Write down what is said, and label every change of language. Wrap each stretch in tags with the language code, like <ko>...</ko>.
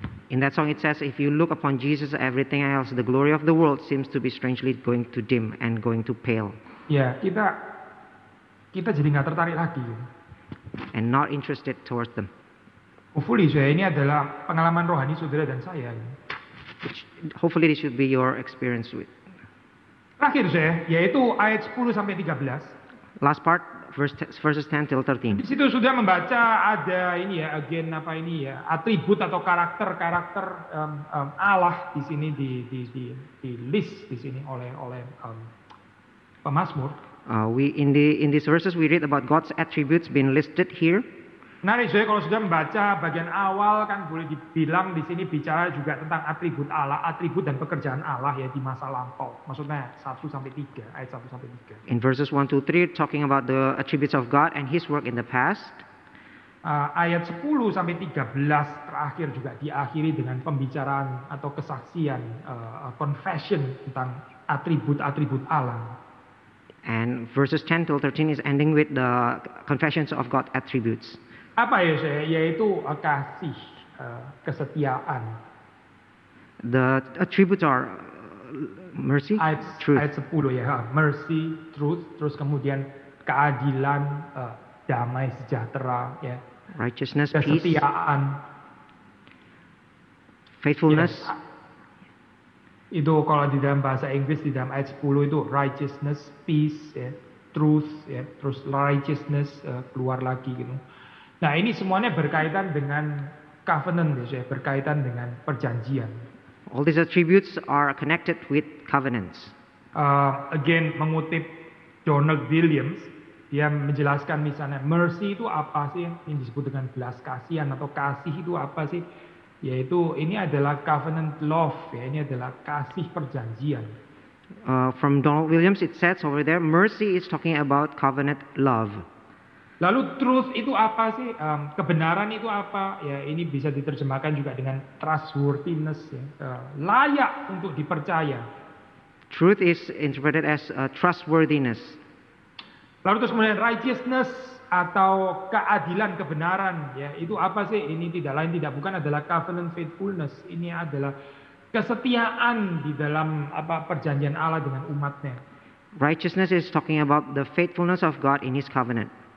<en>In that song it says, if you look upon Jesus, everything else, the glory of the world seems to be strangely going to dim and going to pale.</en> <id>Ya kita jadi nggak tertarik lagi.</id> <en>And not interested towards them.</en> <id>Hopefully saya ini adalah pengalaman rohani saudara dan saya.</id> <en>Hopefully this should be your experience with.</en> <id>Terakhir saya, yaitu ayat 10 sampai 13.</id> <en>Last part, verses 10 till</en> <id>Di situ sudah membaca ada ini ya, atribut atau karakter Allah di sini di list di sini oleh pemazmur.</id> <en>In these verses we read about God's attributes being listed here.</en> <id>Menarik, saya kalau sudah membaca bagian awal kan boleh dibilang di sini bicara juga tentang atribut Allah, atribut dan pekerjaan Allah ya di masa lampau. Maksudnya 1 sampai 3, ayat 1 sampai 3.</id> <en>In verses 1 to 3, talking about the attributes of God and His work in the past.</en> <id>Ayat 10 sampai 13 terakhir juga diakhiri dengan pembicaraan atau kesaksian, confession tentang atribut-atribut Allah.</id> <en>And verses 10 till 13 is ending with the confessions of God's attributes.</en> <id>Apa ya saya? Yaitu kasih, kesetiaan.</id> <en>The attributes are mercy, truth.</en> <id>Ayat 10 ya, mercy, truth, terus kemudian keadilan, damai sejahtera, ya,</id> <en>Righteousness, peace,</en> <id>kesetiaan,</id> <en>faithfulness.</en> <id>Ya, itu kalau di dalam bahasa Inggris di dalam ayat 10 itu righteousness, peace, ya, truth, ya, terus righteousness keluar lagi gitu. Nah ini semuanya berkaitan dengan covenant ya, berkaitan dengan perjanjian.</id> <en>All these attributes are connected with covenants.</en> <id>Again mengutip Donald Williams, dia menjelaskan misalnya mercy itu apa sih yang disebut dengan belas kasihan atau kasih itu apa sih? Yaitu ini adalah covenant love ya, ini adalah kasih perjanjian.</id> <en>From Donald Williams it says over there, mercy is talking about covenant love.</en> <id>Lalu truth itu apa sih? Kebenaran itu apa? Ya ini bisa diterjemahkan juga dengan trustworthiness ya, layak untuk dipercaya.</id> <en>Truth is interpreted as trustworthiness.</en> <id>Lalu terus kemudian righteousness atau keadilan kebenaran ya itu apa sih? Ini tidak lain tidak bukan adalah covenant faithfulness. Ini adalah kesetiaan di dalam perjanjian Allah dengan umatnya.</id> <en>Righteousness is talking about the faithfulness of God in His covenant.</en>